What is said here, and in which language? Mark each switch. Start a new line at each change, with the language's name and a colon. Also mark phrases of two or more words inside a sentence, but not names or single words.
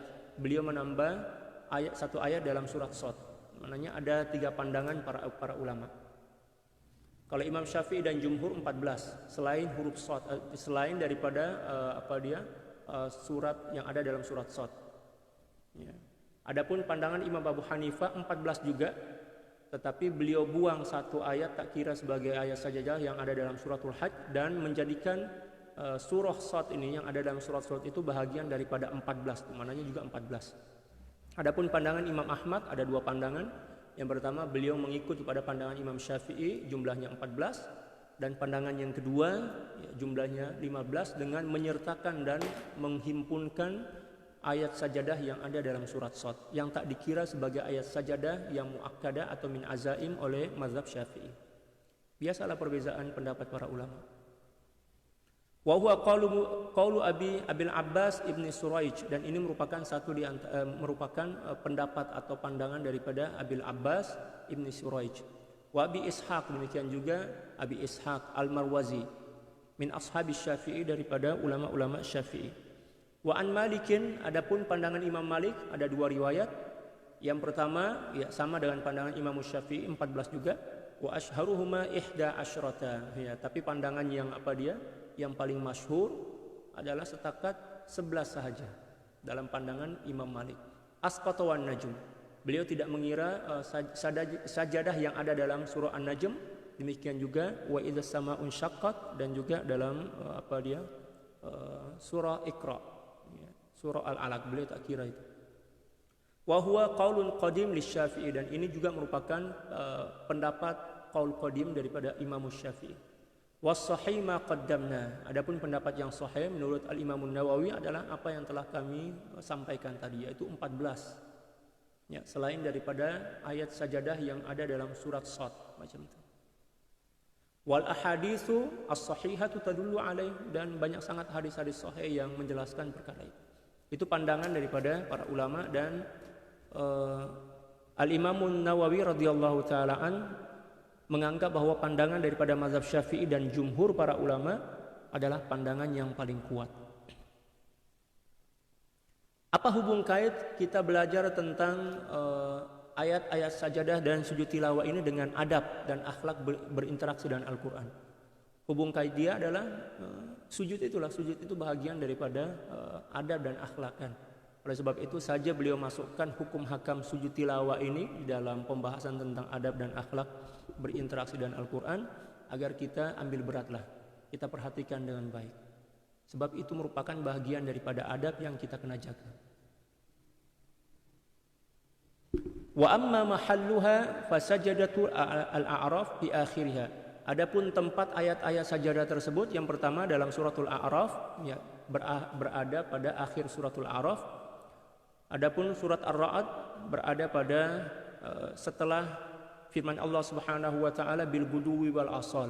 Malay: Beliau menambah satu ayat dalam surat Sad. Maknanya ada 3 pandangan para ulama. Kalau Imam Syafi'i dan Jumhur 14, selain huruf Sad, selain daripada surat yang ada dalam surat Sad. Ya. Adapun pandangan Imam Abu Hanifah 14 juga, tetapi beliau buang satu ayat tak kira sebagai ayat sajadah yang ada dalam suratul Hajj dan menjadikan surah Sad ini yang ada dalam surat Sad itu bahagian daripada 14, maknanya juga 14. Adapun pandangan Imam Ahmad ada 2 pandangan. Yang pertama beliau mengikut kepada pandangan Imam Syafi'i, jumlahnya 14, dan pandangan yang kedua ya, jumlahnya 15 dengan menyertakan dan menghimpunkan ayat sajadah yang ada dalam surat Sad yang tak dikira sebagai ayat sajadah yang muakkadah atau
Arabic: من عزائم
Malay: oleh mazhab Syafi'i. Biasalah perbezaan pendapat para ulama.
Arabic: وهو قول أبي العباس ابن سريج,
Malay: dan ini merupakan merupakan pendapat atau pandangan daripada Abil Abbas ibni Suraij.
Arabic: وأبي إسحاق,
Malay: demikian juga Abi Ishaq Al-Marwazi
Arabic: من أصحاب الشافعي,
Malay: daripada ulama-ulama Syafi'i.
Arabic: وعن مالك,
Malay: adapun pandangan Imam Malik ada 2 riwayat. Yang pertama ya sama dengan pandangan Imam Syafi'i 14 juga.
Arabic: وأشهرهما 11, ya,
Malay: tapi pandangan yang yang paling masyhur adalah setakat 11 sahaja dalam pandangan Imam Malik.
Arabic: أسقط والنجم,
Malay: beliau tidak mengira sajadah yang ada dalam surah An-Najm. Demikian juga
Arabic: وإذا السماء انشقت,
Malay: dan juga dalam surah Iqra, ya, surah Al-Alaq, beliau tak kira itu.
Arabic: وهو قول قديم للشافعي,
Malay: dan ini juga merupakan pendapat qaul qadim daripada Imam Syafi'i.
Arabic: والصحيح ما قدمنا.
Malay: Adapun pendapat yang sahih menurut Al-Imam Nawawi adalah apa yang telah kami sampaikan tadi, yaitu 14. Ya, selain daripada ayat sajadah yang ada dalam surat Shad macam itu.
Arabic: والأحاديث الصحيحة تدل عليه,
Malay: dan banyak sangat hadis-hadis sahih yang menjelaskan perkara itu. Itu pandangan daripada para ulama, dan Al-Imam Nawawi
Arabic: رضي الله تعالى عنه
Malay: menganggap bahwa pandangan daripada mazhab Syafi'i dan jumhur para ulama adalah pandangan yang paling kuat. Apa hubung kait kita belajar tentang ayat-ayat sajadah dan sujud tilawah ini dengan adab dan akhlak berinteraksi dengan Al-Quran? Hubung kait dia adalah sujud itu bahagian daripada adab dan akhlak kan. Oleh sebab itu saja beliau masukkan hukum hakam sujud tilawah ini di dalam pembahasan tentang adab dan akhlak berinteraksi dengan Al-Quran, agar kita ambil beratlah, kita perhatikan dengan baik. Sebab itu merupakan bahagian daripada adab yang kita kena jaga.
Arabic: وأما محلها فسجدة الأعراف في آخرها.
Malay: Adapun tempat ayat-ayat sajadah tersebut, yang pertama dalam suratul A'raf, ya, berada pada akhir suratul A'raf. Adapun surat Ar-Ra'd berada pada setelah firman Allah
Arabic: سبحانه وتعالى بالغدو والآصال.